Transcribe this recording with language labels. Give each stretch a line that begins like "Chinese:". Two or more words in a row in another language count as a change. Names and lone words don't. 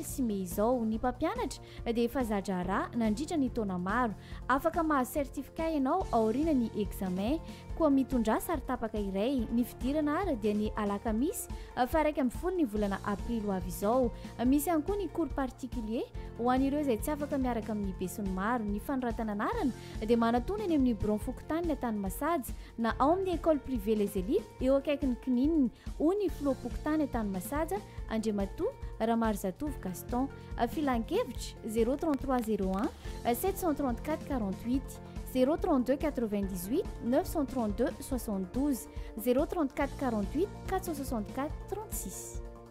Malagasy: sy mey izao ny mpampianatra dia efa zajara nandritra ny taona maro afaka mahazo certificat ianao aoriana ny examen koa mitondra sary tapaka iray ny fidirana ara dia ny alakamisy fa 1 ny volana aprily ho avy izao misy ihany koa ny
French: cours particulier
Malagasy: ho an'ireo izay tsy afaka miaraka amin'ny besony maro ny fanoratana anarana dia manatona eny amin'ny buron fokotany tany Masaja na ao amin'ny
French: école privée
Malagasy: les élites eo akaikin'ny kinininy ho ny filopokotany tany Masaja Andriamatoa Ramarzatov Gaston filan-kevitra 03301 734 48 032 98 932 72 034 48 464 36